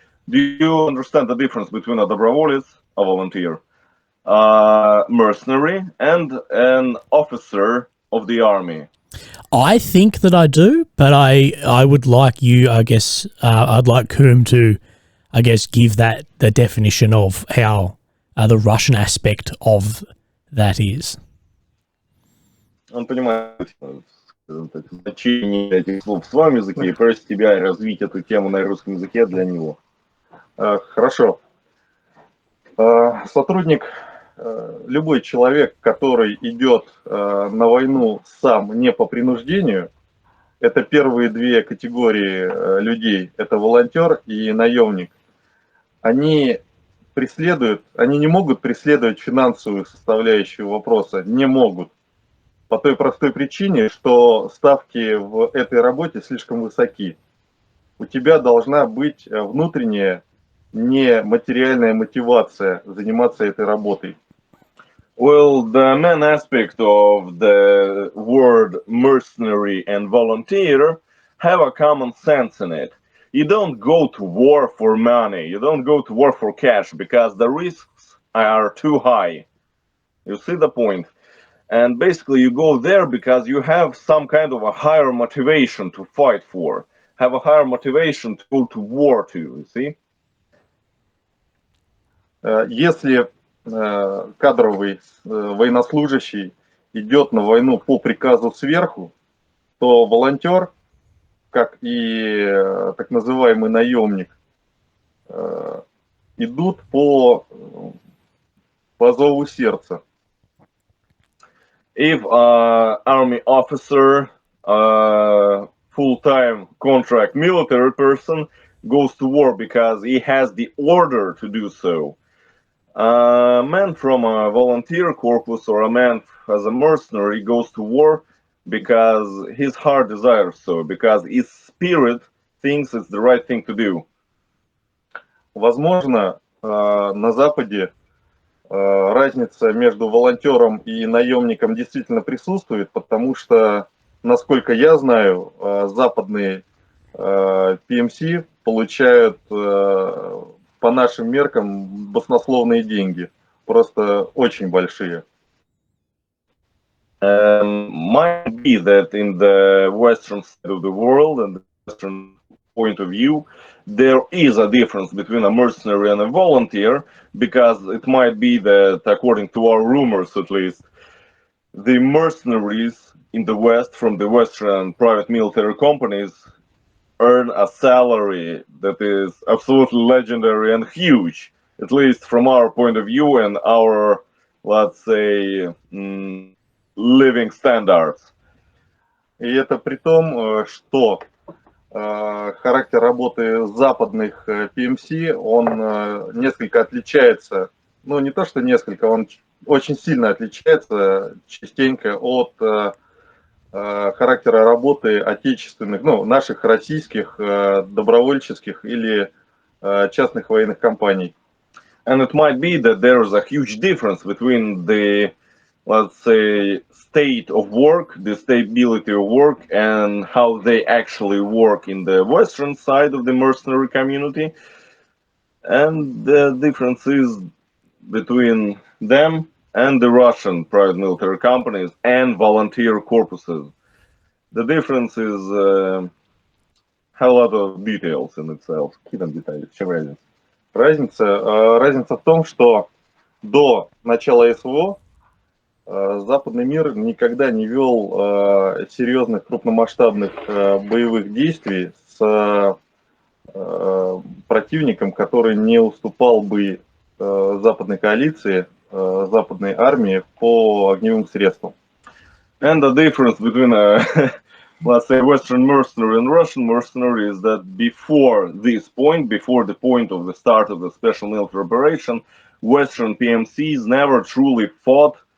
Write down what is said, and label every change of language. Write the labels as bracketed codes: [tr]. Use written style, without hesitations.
[en] Do you understand the difference between a доброволец, a volunteer, mercenary, and an officer of the army? I think that I do, but I would like you, I guess, I'd like Coombe to, I guess, give that the definition of how the Russian aspect of that is. [ru] Он понимает, скажем так, значение этих слов в своем языке и просит тебя развить эту тему на русском языке для него. Хорошо. Сотрудник, любой человек, который идет на войну сам не по принуждению, это первые две категории людей, это волонтер и наемник. Они не могут преследовать финансовую составляющую вопроса, не могут. По той простой причине, что ставки в этой работе слишком высоки. у тебя должна быть внутренняя нематериальная мотивация заниматься этой работой. [en] Well, the main aspect of the word mercenary and volunteer have a common sense in it. You don't go to war for money, you don't go to war for cash because the risks are too high. You see the point? And basically you go there because you have some kind of a higher motivation to fight for, have a higher motivation to go to war to, you see? [ru] Если кадровый военнослужащий идет на войну по приказу сверху, то волонтер, как и так называемый наемник, идут по зову сердца. [en] If an army officer, a full-time contract military person goes to war because he has the order to do so, a man from a volunteer corpus or a man as a mercenary goes to war because his heart desires so, because his spirit thinks it's the right thing to do. [ru] Возможно, на Западе разница между волонтером и наемником действительно присутствует, потому что, насколько я знаю, западные PMC получают по нашим меркам баснословные деньги, просто очень большие. [en] Might be that in the western side of the world and the western point of view, there is a difference between a mercenary and a volunteer, because it might be that, according to our rumors at least, the mercenaries in the West from the Western private military companies earn a salary that is absolutely legendary and huge, at least from our point of view and our, let's say, living standards. [ru] И это при том, что характер работы западных PMC, он несколько отличается, ну не то что несколько, он очень сильно отличается частенько от характера работы отечественных, ну наших российских добровольческих или частных военных компаний. [en] And it might be that there is a huge difference between the, let's say, state of work, the stability of work, and how they actually work in the western side of the mercenary community. And the difference is between them and the Russian private military companies and volunteer corpuses. The difference is a lot of details in itself. [ru] Какие там детали? В чем разница? Разница в том, что до начала СВО западный мир никогда не вел серьезных крупномасштабных боевых действий с противником, который не уступал бы западной коалиции, западной армии по огневым средствам. [en] And the difference between, let's say, Western mercenary and Russian mercenary is that before this point, before the point of the start of the special military operation, Western PMCs never truly fought,